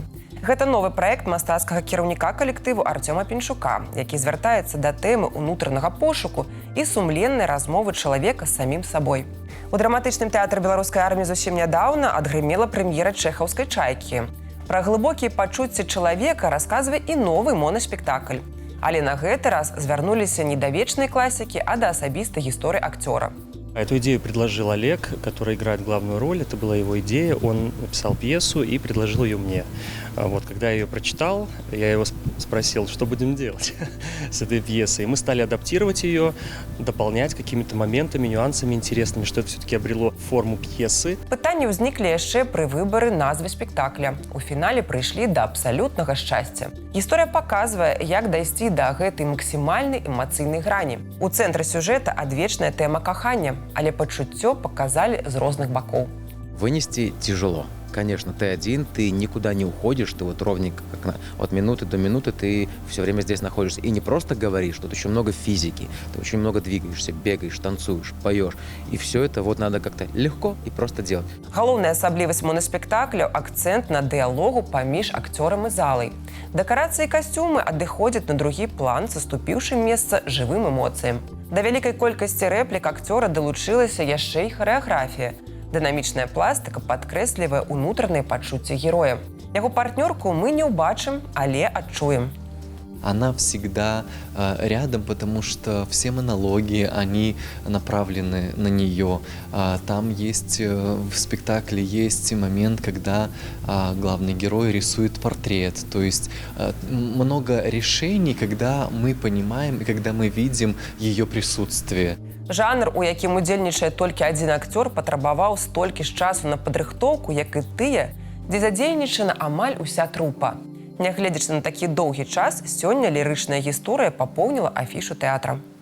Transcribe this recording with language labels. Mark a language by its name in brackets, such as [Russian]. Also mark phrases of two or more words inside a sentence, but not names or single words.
[Belarusian] Гэта новы праект мастацкага кіраўніка калектыву Артёма Пінчука, які звяртаецца да тэмы ўнутранага пошуку і сумленнай размовы чалавека з самім сабой. У драматычным тэатры беларускай арміі зусім нядаўна адгрымела прэм'ера чэхаўскай чайкі. Пра глыбокія пачуцці чалавека расказвае і новы монаспектакль. Але на гэты раз звярнуліся не да вечнай класікі, а да асабістай гісторыі акцёра. [Russian] Эту идею предложил Олег, который играет главную роль. Это была его идея. Он написал пьесу и предложил ее мне. Вот, когда я ее прочитал, я его спросил, что будем делать с этой пьесой. И мы стали адаптировать ее, дополнять какими-то моментами, нюансами интересными, что это все-таки обрело форму пьесы. [Belarusian] Пытанні ўзніклі яшчэ пры выбары назвы спектакля. У фінале прыйшлі да абсалютнага шчасця. Гісторыя паказвае, як дайсці да гэтай максімальнай эмацыйнай грані. У цэнтры сюжэта адвечная тэма кахання, але пачуццё паказалі з розных бакоў. [Russian] Вынести тяжело. Конечно, ты один, ты никуда не уходишь, ты вот ровненько, как от минуты до минуты ты все время здесь находишься. И не просто говоришь, тут еще много физики, ты очень много двигаешься, бегаешь, танцуешь, поешь. И все это вот надо как-то легко и просто делать. [Belarusian] Галоўная асаблівасць монаспектакля – акцэнт на дыялогу паміж акцёрам і залай. Дэкарацыі і касцюмы адыходзяць на другі план, саступіўшы месца жывым эмоцыям. Да вялікай колькасці рэплік акцёра далучылася яшчэ і харэаграфія. Дынамічная пластыка падкрэслівае ўнутраныя пачуцці героя. Яго партнёрку мы не ўбачым, але адчуем. [Russian] Она всегда рядом, потому что все монологи, они направлены на нее. Там есть, в спектакле есть момент, когда главный герой рисует портрет. То есть много решений, когда мы понимаем и когда мы видим ее присутствие. [Belarusian] Жанр, у якім удзельнічае толькі адзін акцёр, патрабаваў столькі ж часу на падрыхтоўку, як і тыя, дзе задзейнічана амаль уся трупа. Нягледзячы на такі доўгі час, сёння лірычная гісторыя папоўніла афішу тэатра.